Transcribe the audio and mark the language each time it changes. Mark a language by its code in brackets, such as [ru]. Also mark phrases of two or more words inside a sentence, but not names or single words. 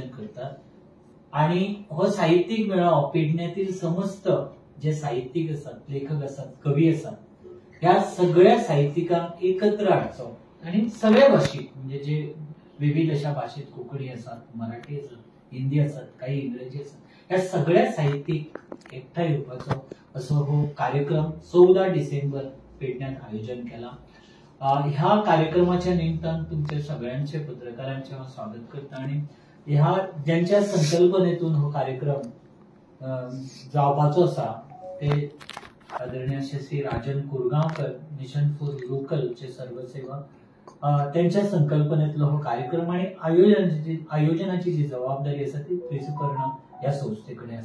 [mr] करतात आणि हो साहित्यिक मेळावो पेडण्यातील समस्त जे साहित्यिक असतात, लेखक असतात, कवी असतात, [kok] ह्या सगळ्या साहित्यिकांक एकत्र हाडचो आणि सगळ्या भाषिक म्हणजे जे विविध अशा भाषेत [mr] कोकणी असतात, मराठी असतात, हिंदी असतात, काही इंग्रजी असतात, [kok] ह्या सगळ्या साहित्यिक एकठांय येवपाचो असो हो कार्यक्रम 14 डिसेंबर पेडण्यात आयोजन केला। ह्या कार्यक्रमाच्या निमित्तान तुमच्या सगळ्यांचे पत्रकारांचे हांव स्वागत करता आणि ह्या ज्यांच्या संकल्पनेतून हो कार्यक्रम जावपाचो आसा ते आदरणीय श्री राजन कुरगांवकर, मिशन फॉर लोकलचे सर्वसेवक, त्यांच्या संकल्पनेतलो हो कार्यक्रम आणि आयोजनाची जी जबाबदारी आसा ती त्रिसुपर्ण या संस्थेकडे आसा।